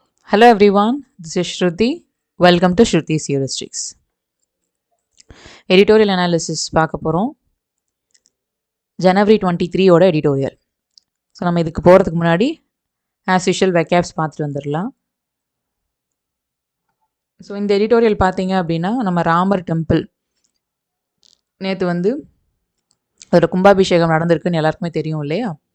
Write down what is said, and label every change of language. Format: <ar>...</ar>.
<en>Hello everyone, this is Shruti. Welcome to Shruti's Heuristics. Editorial analysis</en> <ta>பார்க்க போகிறோம். January 23 ஓட editorial. So நம்ம இதுக்கு போகிறதுக்கு முன்னாடி</ta> <en>as usual</en> <ta>வெக்காப்ஸ் பார்த்துட்டு வந்துடலாம். ஸோ இந்த எடிட்டோரியல் பார்த்தீங்க அப்படின்னா நம்ம ராமர் டெம்பிள் நேற்று வந்து அதோட கும்பாபிஷேகம் நடந்திருக்குன்னு எல்லாருக்குமே தெரியும் இல்லையா?</ta>